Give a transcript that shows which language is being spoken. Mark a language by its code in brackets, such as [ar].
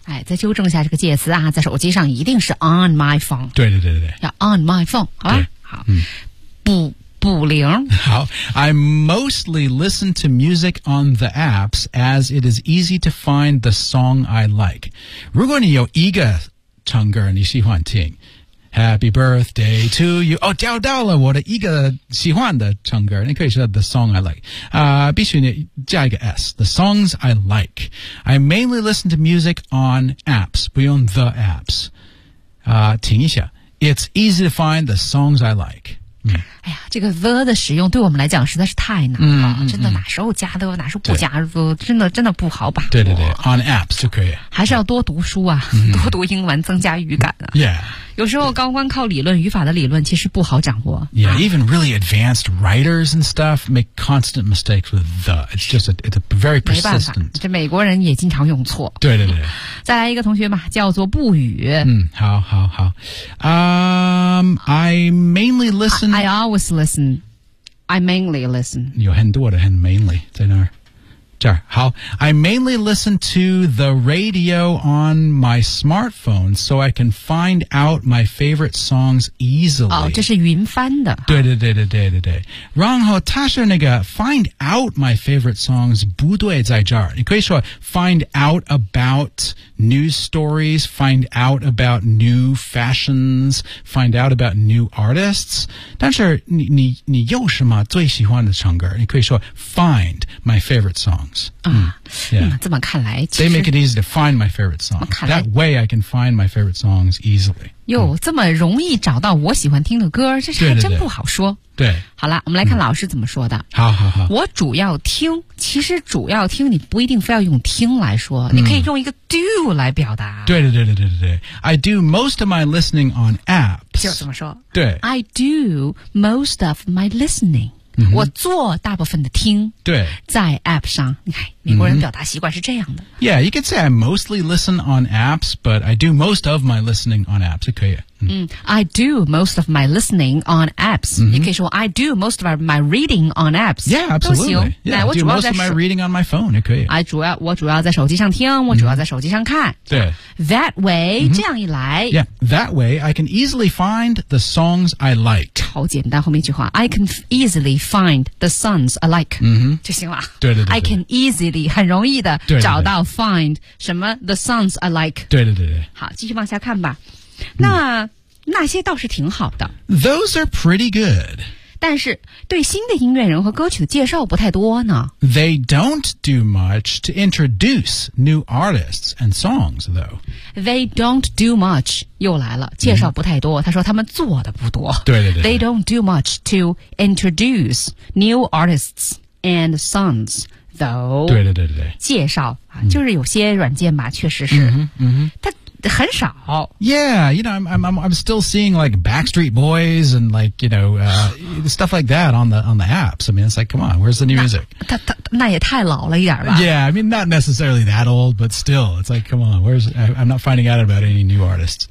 [zh] 哎，再纠正一下这个介词啊，在手机上一定是 [en] on my phone. [zh] 对对对对，要 [en] on my phone, [zh] 好吧？好，补铃。 [en] 好 ，I mostly listen to music on the apps as it is easy to find the song I like. [zh] 如果你有一个唱歌你喜欢听。 [en] Happy birthday to you. [zh] 哦，找到了我的一个喜欢的唱歌。你可以说 [en] the song I like. [zh] 必须你加一个 S. [en] The songs I like. I mainly listen to music on apps. [zh] 不用 [en] the apps. [zh] 停一下。 [en] It's easy to find the songs I like. [zh] 哎呀，这个 the 的使用对我们来讲实在是太难了，真的哪时候加 the 哪时候不加 the， 真的不好把握。对对对 ， [en] on apps [zh] 就可以。还是要多读书啊，多读英文，增加语感啊。 [en] Yeah， [zh] 有时候高光靠理论，语法的理论其实不好掌握。 [en] Yeah， even really advanced writers and stuff make constant mistakes with the. It's just it's a very persistent. [zh] 没办法，这美国人也经常用错。对对对。再来一个同学嘛，叫做不语。 [en] 好好好。I mainly listen. I always listen. I mainly listen. [zh] 有很多的很 mainly 在那儿。这儿好 [en] I mainly listen to the radio on my smartphone so I can find out my favorite songs easily. [zh] 哦，这是云翻的。对对对对对对对。然后他说那个 [en] find out my favorite songs [zh] 不对在这儿。你可以说 [en] find out about news stories, find out about new fashions, find out about new artists. [zh] 但是你有什么最喜欢的唱歌？你可以说 [en] find my favorite song. [zh] 这么看来 [en] 其实 They make it easy to find my favorite songs That way I can find my favorite songs easily [zh] 哟、这么容易找到我喜欢听的歌这是还真不好说对, 对, 对, 对好了我们来看老师怎么说的好好好我主要听其实主要听你不一定非要用听来说、你可以用一个 do 来表达 [en] 对对对对对对 I do most of my listening on apps [zh] 就怎么说对 [en] I do most of my listening [zh] 我做大部分的听对在 app 上你看美国人表达习惯是这样的、 [en] Yeah, you could say I mostly listen on apps But I do most of my listening on apps [zh] 可以、 [en] I do most of my listening on apps、你可以说 I do most of my reading on apps Yeah, absolutely yeah, 来 I do most of my reading on my phone [zh] 可以我主要在手机上听我主要在手机上看、 [en] That way、 [zh] 这样一来 [en] Yeah, that way I can easily find the songs I like [zh] 超简单后面一句话 [en] I can easily find the songs I like、就行了 [zh] 对对对对 [en] I can easily [zh] 很容易的找到 [en] find 什么 the songs I like [zh] 对对对对好继续往下看吧那、那些倒是挺好的 [en] those are pretty good [zh] 但是对新的音乐人和歌曲的介绍不太多呢 [en] they don't do much to introduce new artists and songs though they don't do much [zh] 又来了介绍不太多、他说他们做的不多对对 对, 对 [en] they don't do much to introduce new artists and songs though [zh] 对对对对介绍、就是有些软件吧确实是嗯哼它很少。 [en] Yeah, you know, I'm still seeing like Backstreet Boys and like, you know, stuff like that on the apps. I mean, it's like, come on, where's the new music? [zh] 那也太老了一点吧。 [en] Yeah, I mean, not necessarily that old, but still, it's like, come on, I'm not finding out about any new artists.